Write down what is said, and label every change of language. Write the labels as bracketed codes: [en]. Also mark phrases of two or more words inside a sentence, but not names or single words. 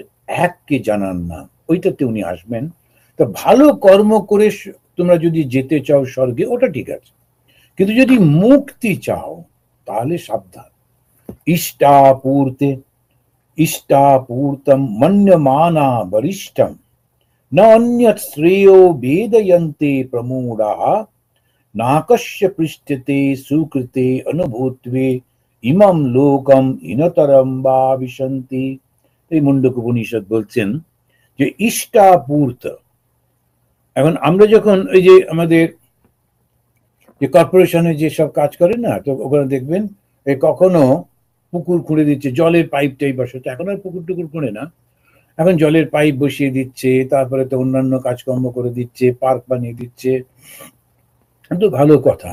[bn] এককে জানার নাম, ওইটাতে উনি আসবেন। তো ভালো কর্ম করে তোমরা যদি যেতে চাও স্বর্গে, ওটা ঠিক আছে, কিন্তু যদি মুক্তি চাও তাহলে সাবধান। [sa] ইষ্টাপূর্তে ইষ্টাপূর্তম মন্যমানা বরিষ্ঠম न अन्यत् श्रेयो वेदयन्ते प्रमूढाः नाकस्य पृष्ठते सुकृते अनुभूत्वे ইমাম লোকম ইনতরম বা বিশন্তি। [bn] এই মুন্ডক উপনিষদ বলছেন যে ইষ্টাপূর্ত। এখন আমরা যখন ওই যে আমাদের যে কর্পোরেশনে যে সব কাজ করে না, তো ওখানে দেখবেন কখনো পুকুর খুঁড়ে দিচ্ছে, জলের পাইপ টাইপ বসাচ্ছে, এখন আর পুকুর টুকুর খুঁড়ে না, এখন জলের পাইপ বসিয়ে দিচ্ছে, তারপরে তো অন্যান্য কাজকর্ম করে দিচ্ছে, পার্ক বানিয়ে দিচ্ছে, কিন্তু ভালো কথা।